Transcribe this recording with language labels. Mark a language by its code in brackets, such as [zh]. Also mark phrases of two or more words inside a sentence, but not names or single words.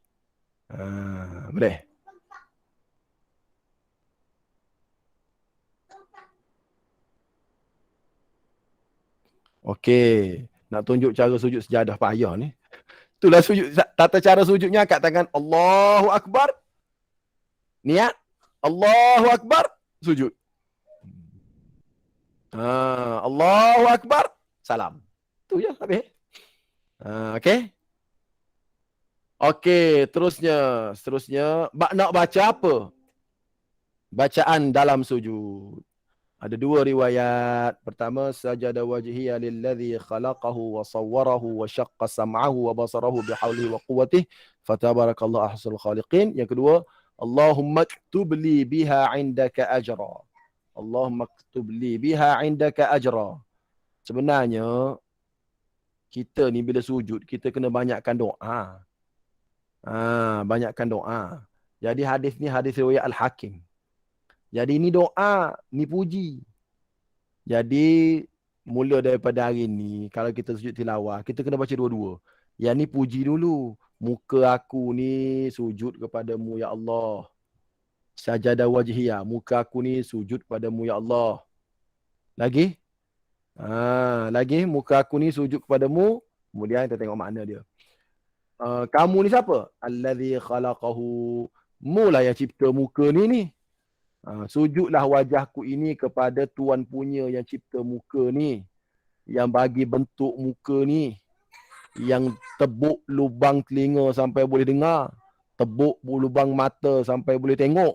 [ms] Boleh? Okey. Nak tunjuk cara sujud sejadah payah ni. Itulah sujud. Tata cara sujudnya, angkat tangan. [ar] الله أكبر. Niat. الله أكبر. Sujud. الله أكبر. Salam. [ms] Tu je. Habis. Okey. Okey. Seterusnya. Nak baca apa? Bacaan dalam sujud. Ada dua riwayat. Pertama, [ar] سجد وجهي للذي خلقه وصوره وشق سمعه وبصره بحوله وقوته فتبارك الله أحسن الخالقين. [ms] Yang kedua, [ar] اللهم اكتب لي بها عندك أجرا. اللهم اكتب لي بها عندك أجرا. [ms] Sebenarnya kita ni bila sujud, kita kena banyakkan doa. Banyakkan doa. Jadi hadis ni hadis riwayat Al-Hakim. Jadi ni doa, ni puji. Jadi mula daripada hari ni, kalau kita sujud tilawah, kita kena baca dua-dua. Yang ni puji dulu. Muka aku ni sujud kepadamu [ar] يا الله. سجد وجهي. [ms] Muka aku ni sujud kepadamu [ar] يا الله. [ms] Lagi? Lagi muka aku ni sujud kepadamu. Kemudian kita tengok makna dia. Kamu ni siapa? [ar] الذي خلقه. [ms] Mula yang cipta muka ni. Sujudlah wajahku ini kepada Tuan punya yang cipta muka ni, yang bagi bentuk muka ni, yang tebuk lubang telinga sampai boleh dengar, tebuk lubang mata sampai boleh tengok.